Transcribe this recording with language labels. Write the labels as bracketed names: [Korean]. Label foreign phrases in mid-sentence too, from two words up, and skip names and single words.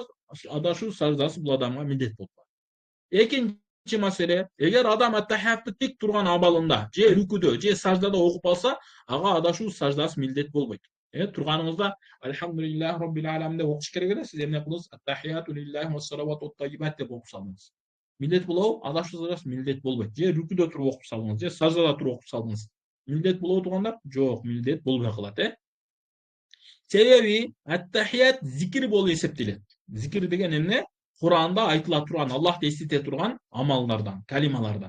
[Kyrgyz] Адашуу саждасы бул адамга милдет болуп калат. Экинчи маселе, эгер адам аттахиятты тик турган абалында, же рүкүдө, же саждада окуп алса, ага адашуу саждасы милдет болбойт. Турганыңызда [Arabic] الحمد لله رب العالمين [Kyrgyz] деп окуш керек эле, сиз эмне кылдыңыз? [Arabic] التحيات لله والصلوات الطيبات [Kyrgyz] деп окуп салдыңыз. Милдет болобу? Адашуу саждасы милдет болбойт. Же рүкүдө туруп окуп салдыңыз, же саждада туруп окуп салдыңыз. Милдет болобу туугандар? Жок, милдет болбой калат, Себеби аттахият зикир болуп эсептелет. Зикир деген эмне? Куранда айтыла турган, Аллахты эстете турган амалдардан, калималардан.